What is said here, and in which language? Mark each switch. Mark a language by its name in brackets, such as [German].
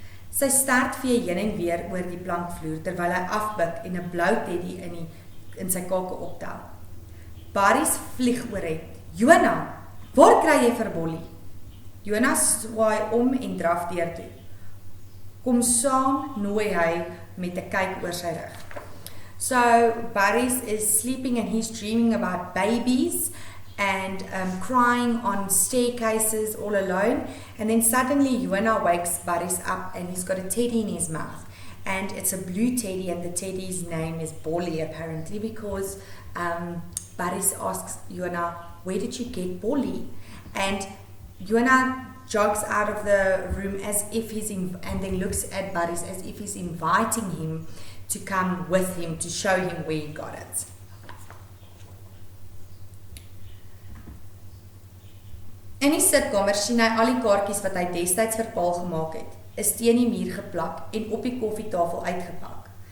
[Afrikaans] Sy start vee heen en weer oor die plankvloer terwyl hy afbuk en 'n blou teddy in sy kake optel. Barry's vlieg oor het. Joanna, waar kry jy vir Bollie? Joanna swaai om en draf deur toe. Kom saam, nooi hy met 'n kyk oor sy rug. [English] So Barry's is sleeping and he's dreaming about babies and crying on staircases all alone. And then suddenly Joanna wakes Barry's up and he's got a teddy in his mouth. And it's a blue teddy and the teddy's name is Bollie apparently because Barry's asks Joanna, where did you get Bollie? And Joanna jogs out of the room as if and then looks at Barry's as if he's inviting him to come with him to show him where he got it. [Afrikaans] In die sitkamer sien hy al die kaartjies wat hy destyds vir Paul gemaak het, is teen die muur geplak en op die koffietafel uitgepak.